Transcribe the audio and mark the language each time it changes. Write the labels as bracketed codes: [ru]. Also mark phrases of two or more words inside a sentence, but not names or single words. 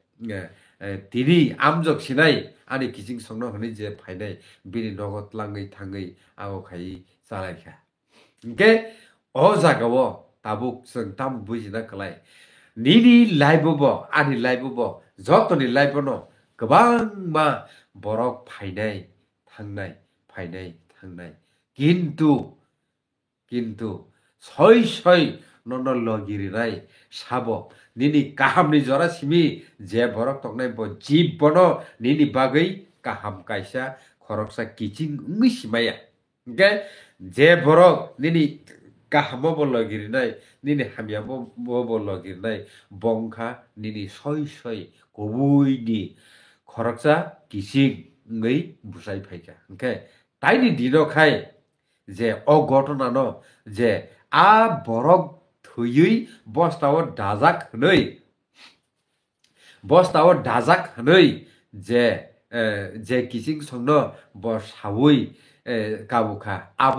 [trp] tini amjok sinai ani kising songno hni je phainai bini nogot langai thangai ago khai chalaikha ke o jagao tabuk sung tam buijina kalai nini laibo ani laibo jotoni laibo no gobang ma borok phainai thangnai কিন্তু সই নন লগিরিনাই সাবো নিনি কাহামনি জরা সিমি যে বরক তকনাই ব জীব বন নিনি বাগৈ কাহাম কাইসা খরকসা কিচিং উঙ্গি সিমায়া গে যে বরক নিনি কাহামো ব লগিরিনাই নিনি হামিয়াবো ব লগিরিনাই বংখা নিনি সই কবুইনি khoroksa kising ngei busai phaika okay taini dino khai je o gotona no je a borok thuyui bostao dajak hnoi bostao dajak hnoi je kising songno bo sawi kabukha abo